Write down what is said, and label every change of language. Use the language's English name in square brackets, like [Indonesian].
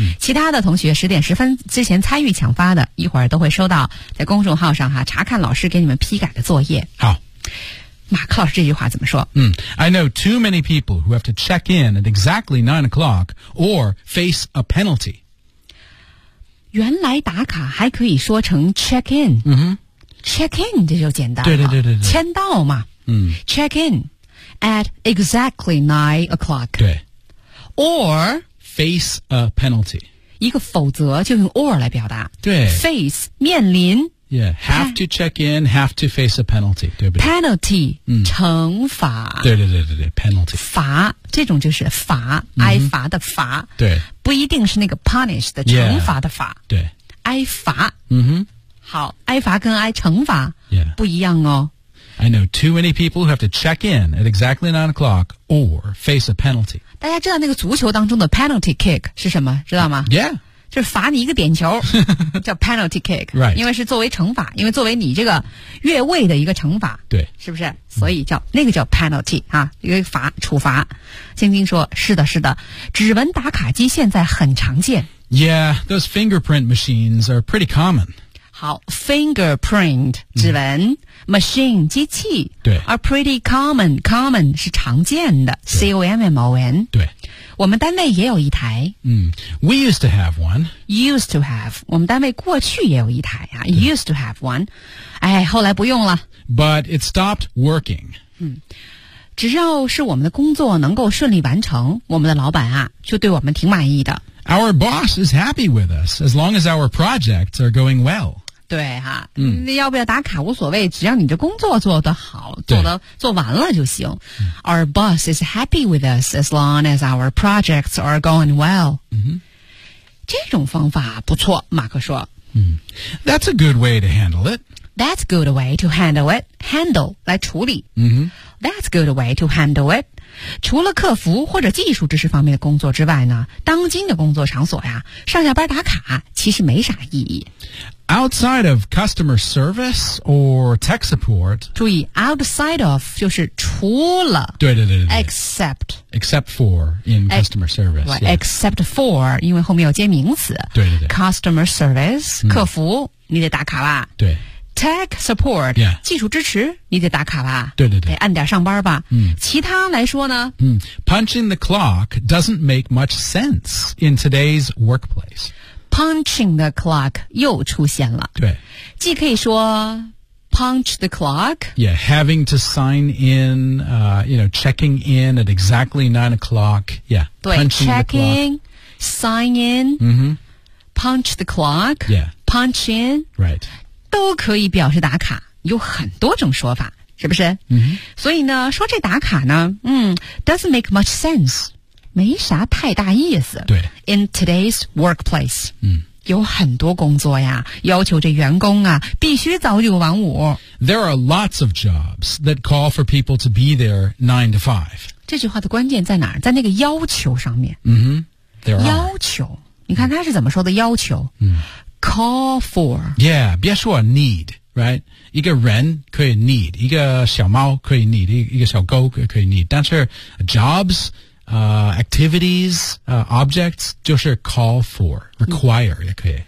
[Chinese] 其他的同学10:10之前参与抢发的，一会儿都会收到在公众号上哈查看老师给你们批改的作业。好，马克老师这句话怎么说？ [English] I know too many people who have to check in at exactly 9 o'clock or face a penalty. [Chinese] 原来打卡还可以说成 check in、嗯、 check in 这就简单了对对对对对签到嘛、嗯、 [English] check in at exactly 9 o'clock [Chinese] 对 [English] or face a penalty [Chinese] 一个否则就用 or 来表达对 face 面临 [English] yeah have to check in have to face a penalty [Chinese] 对不对 penalty、嗯、惩罚对对对对对 penalty 罚这种就是罚挨罚的罚、嗯、对不一定是那个 punish 的惩罚的罚 [English] yeah, 对 [Chinese] 挨罚嗯哼好挨罚跟挨惩罚不一样哦、 [English] yeah. I know too many people who have to check in at exactly 9 o'clock or face a penalty [Chinese] 大家知道那个足球当中的 penalty kick 是什么知道吗 [English] yeah [Chinese] 就是罚你一个点球叫 penalty kick、 [English] right. [Chinese] 因为是作为惩罚因为作为你这个越位的一个惩罚对是不是所以叫、嗯、那个叫 penalty 啊，一个罚处罚晶晶说是的是的指纹打卡机现在很常见 [English] yeah those fingerprint machines are pretty common [Chinese] 好 fingerprint 指纹、嗯、machine 机器对 [English] are pretty common common [Chinese] 是常见的 [English] c-o-m-m-o-n [Chinese] 对我们单位也有一台。 [English] We used to have one. Used to have. [Chinese] 我们单位过去也有一台啊。 [English] Used to have one. [Chinese] 哎，后来不用了。 [English] But it stopped working. [Chinese] 只要是我们的工作能够顺利完成，我们的老板啊，就对我们挺满意的。 [English] Our boss is happy with us as long as our projects are going well. [Chinese] 对哈、啊、那、嗯、要不要打卡无所谓只要你的工作做得好做得做完了就行、嗯。 [English] Our boss is happy with us as long as our projects are going well.、 [Chinese] 嗯、这种方法不错马克说、嗯。 [English] That's a good way to handle it. That's good way to handle it. [Chinese] Handle, 来处理、嗯。 [English] That's good way to handle it. [Chinese] 除了客服或者技术知识方面的工作之外呢当今的工作场所呀上下班打卡其实没啥意义。 [English] Outside of customer service or tech support. [Chinese] 注意 outside of 就是除了。对对对对。 [English] Except. Except for in customer service. Right,、yeah. [Chinese] Except for, 因为后面有接名词。对对对。 Customer service,、嗯、客服你得打卡吧。对。 [English] Tech support,、 yeah. [Chinese] 技术支持你得打卡吧。对对对。得按点上班吧。嗯。其他来说呢。嗯。 [English] Punching the clock doesn't make much sense in today's workplace. [Chinese] Punching the clock 又出现了。对。既可以说 punch the clock. [English] Yeah, having to sign in, you know, checking in at exactly 9 o'clock. Yeah, 对 punching checking, sign in,、 mm-hmm. punch the clock. Yeah. Punch in. Right. [Chinese] 都可以表示打卡有很多种说法是不是、 mm-hmm. 所以呢说这打卡呢 [English] doesn't make much sense. [Chinese] 没啥太大意思。对。 [English] In today's workplace,、 [Chinese] 嗯、有很多工作呀要求这员工啊必须早九晚五。 [English] There are lots of jobs that call for people to be there 9 to 5. [Chinese] 这句话的关键在哪儿？在那个要求上面。嗯哼，要求，你看他是怎么说的？要求，嗯 [English] ，call for。 Yeah， 别说 need， right？ [Chinese] 一个人可以 need， 一个小猫可以 need， 一个小狗可以 need， 但是 jobs。 [English] activities, objects, [Chinese] 就是 [English] call for, require 也可以。